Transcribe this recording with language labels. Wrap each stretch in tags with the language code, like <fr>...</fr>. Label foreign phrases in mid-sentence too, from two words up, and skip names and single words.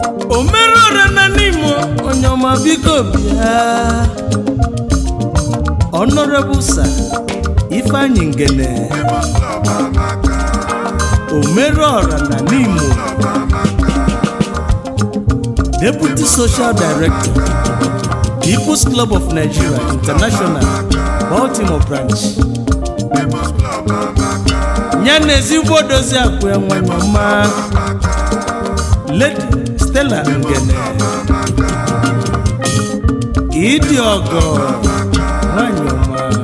<ig>O mere ọra na Nimo, onye ọma biko bịa. Honorable Sir Ifeanyi Ngene. O mere ọra na Nimo.</ig> <en>Deputy Social Director, People's Club of Nigeria International, Baltimore Branch.</en> <ig>Ya na ezigbo odozi akụ ya, nwanyị ọma. Lady Stella Ngene. Ịdị ọgọ, nwanyị ọma.</ig>